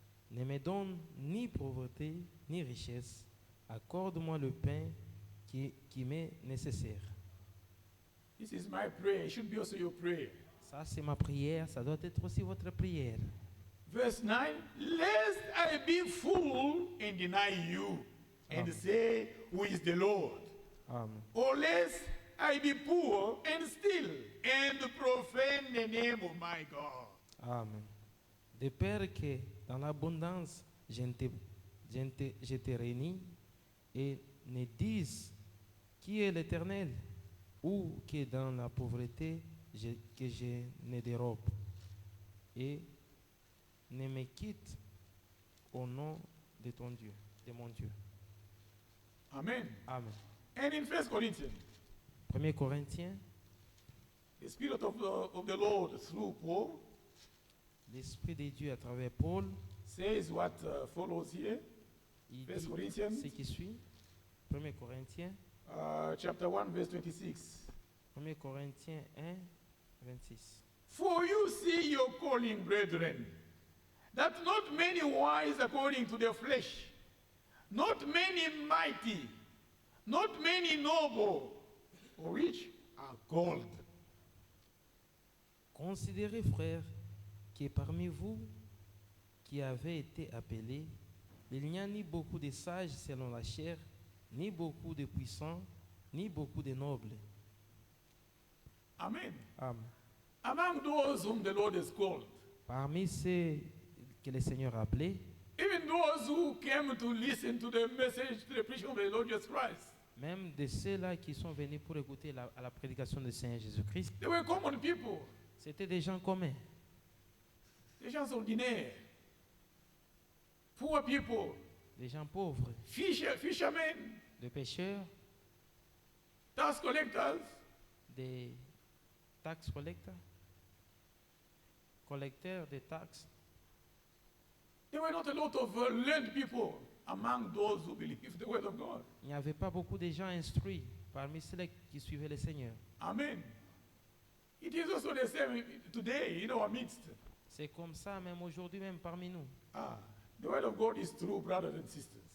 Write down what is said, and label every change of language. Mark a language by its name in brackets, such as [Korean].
[French] Ne me donne ni pauvreté ni richesse. Accorde-moi le pain qui m'est nécessaire. [English] This is my prayer. It should be also your prayer. [French] Ça, c'est ma prière. Ça doit être aussi votre prière. [English] Verse 9, lest I be full and deny you and Amen. say, who is the Lord? Amen. Or lest I be poor and steal and profane the name of my God. Amen. [French] De peur que dans l'abondance, je te réunis et ne dise qui est l'Éternel, ou que dans la pauvreté, que je ne dérobe et ne me quitte au nom de ton Dieu, de mon Dieu. Amen. Amen. [English] And in 1 Corinthians, [French] 1 Corinthiens, [English] the Spirit of the Lord through Paul [French] l'Esprit de Dieu à travers Paul, [English] says what follows here. [French] il [English] 1 [French] dit [English] Corinthians, [French] ce qui suit. 1 Corinthiens, [English] chapter 1, verse 26. [French] 1 Corinthiens 1, 26. [English] For you see your calling, brethren, that not many wise according to the flesh, not many mighty, not many noble or rich are called. [French] Considérez, frères, que parmi vous qui avez été appelés, Il n'y a ni beaucoup de sages selon la chair, ni beaucoup de puissants, ni beaucoup de nobles. Amen. Amen. [English] Among those whom the Lord has called, [French] Parmi ceux que le Seigneur a appelés, [English] even those who came to listen to the message, to the preaching of the Lord Jesus Christ, [French] même de ceux-là qui sont venus pour écouter à la prédication du Seigneur Jésus-Christ, [English] they were common people, [French] c'était des gens communs, des gens ordinaires, [English] poor people, [French] des gens pauvres, [English] fishermen, [French] des pêcheurs, [English] tax collectors, [French] des tax collecteurs, collecteurs de taxes. [English] There were not a lot of learned people among those who believe the word of God. [French] Il n'y avait pas beaucoup de gens instruits parmi ceux qui suivaient le Seigneur. Amen. [English] It is also the same today in our midst. [French] C'est comme ça même aujourd'hui, même parmi nous. [English] The word of God is true, brothers and sisters.